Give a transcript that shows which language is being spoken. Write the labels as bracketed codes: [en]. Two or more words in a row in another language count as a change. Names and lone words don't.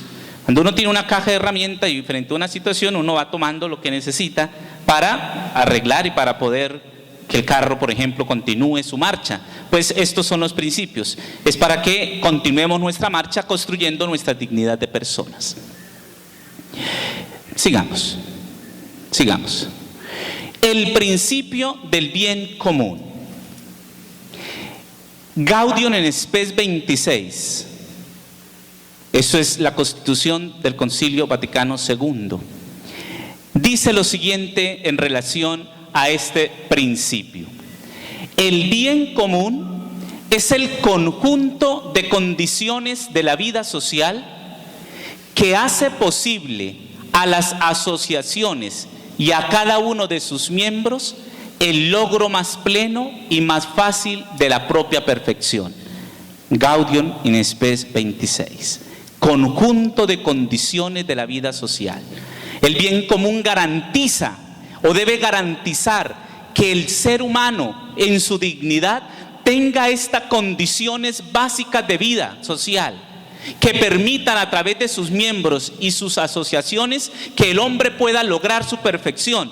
[es] Cuando uno tiene una caja de herramientas y frente a una situación, uno va tomando lo que necesita para arreglar y para poder que el carro, por ejemplo, continúe su marcha. Pues estos son los principios. Es para que continuemos nuestra marcha construyendo nuestra dignidad de personas. Sigamos. El principio del bien común. Gaudium in Spes 26. Eso es la Constitución del Concilio Vaticano II. Dice lo siguiente en relación a este principio. El bien común es el conjunto de condiciones de la vida social que hace posible a las asociaciones y a cada uno de sus miembros el logro más pleno y más fácil de la propia perfección. Gaudium in Spes 26. Conjunto de condiciones de la vida social. El bien común garantiza o debe garantizar que el ser humano en su dignidad tenga estas condiciones básicas de vida social. que permitan a través de sus miembros y sus asociaciones que el hombre pueda lograr su perfección.